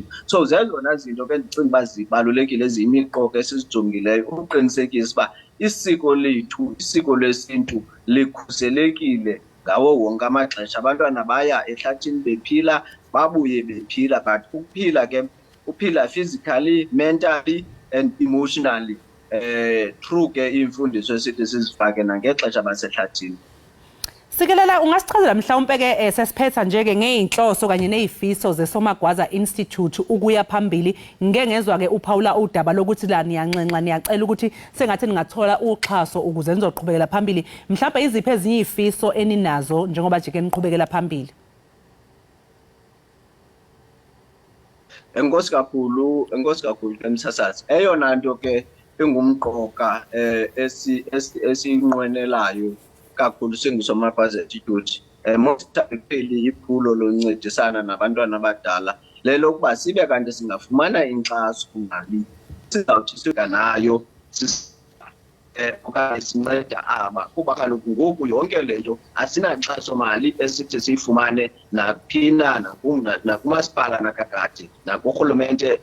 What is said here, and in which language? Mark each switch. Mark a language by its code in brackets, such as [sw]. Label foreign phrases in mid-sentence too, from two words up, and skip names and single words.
[xh] So zezona zinto ke ndicinga uba zibalulekile eziyimiqoka esizijongileyo ukuqinisekisa uba isiko lethu, isiko lesintu likhuselekile ngawo wonke amaxesha. Abantwana baya ehlathini bephila babuye bephila, but ukuphila ke uphila [en] physically, mentally and emotionally [xh] through ke imfundiso esithi sizifake nangexesha basehlathini. [zu] Sikelela ungasichazela mhlawumbe ke sesiphetha nje ke ngeinhloso kanye nezifiso zeSomagwaza Institute ukuya phambili. Ngeke ngezwa ke uPaula udaba lokuthi la niyanxenxa niyacela ukuthi sengathi ningathola uxhaso ukuze nizoqhubekela phambili. Mhlawumbe iziphi ezinye izifiso eninazo njengoba jike niqhubekela phambili? [xh] Enkosi kakhulu emsasazi. Eyona nto ke engumqoka esiyinqwenelayo kakhulu singuSomagwaza Institute mosipheli iphulo loncedisana nabantwana abadala lelo kuba sibe kanti singafumana inkxaso mali sizawuthi sika nayo okanye sinceda aba kuba kaloku ngoku yonke lento asinankxaso mali esithi siyifumane naphina nakumasipala nakakade nakurhulumente.